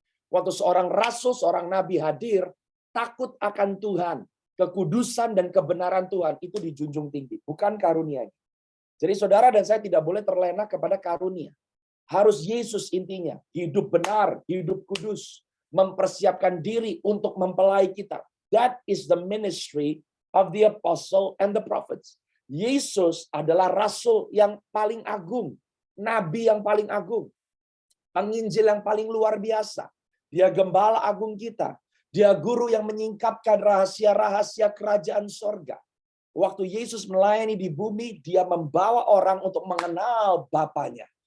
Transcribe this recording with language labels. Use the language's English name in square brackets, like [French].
[Indonesian] Waktu seorang rasul, seorang nabi hadir, takut akan Tuhan, kekudusan dan kebenaran Tuhan itu dijunjung tinggi, bukan karunia-Nya. Jadi saudara dan saya tidak boleh terlena kepada karunia. Harus Yesus intinya, hidup benar, hidup kudus, mempersiapkan diri untuk mempelai kita. [English] That is the ministry of the apostle and the prophets. [Indonesian] Yesus adalah rasul yang paling agung, nabi yang paling agung, penginjil yang paling luar biasa. Dia gembala agung kita. Dia guru yang menyingkapkan rahasia-rahasia kerajaan sorga. Waktu Yesus melayani di bumi, dia membawa orang untuk mengenal Bapanya.